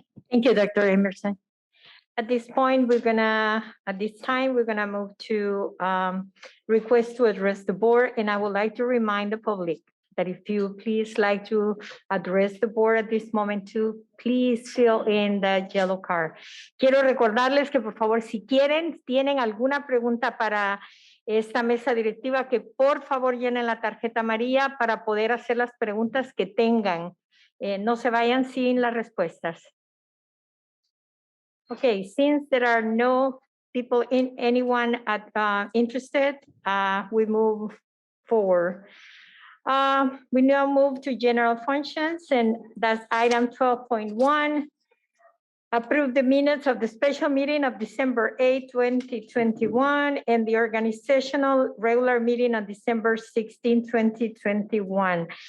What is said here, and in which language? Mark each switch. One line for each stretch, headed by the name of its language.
English: Thank you, Dr. Emerson. At this time, we're gonna move to request to address the board, and I would like to remind the public that if you please like to address the board at this moment too, please fill in the yellow card.
Spanish: Quiero recordarles que por favor, si tienen alguna pregunta para esta mesa directiva, que por favor llenen la tarjeta amarilla para poder hacer las preguntas que tengan. No se vayan sin las respuestas.
English: Okay, since there are no people anyone interested, we move forward. We now move to general functions, and that's item 12.1. Approve the minutes of the special meeting of December 8, 2021, and the organizational regular meeting on December 16, 2021.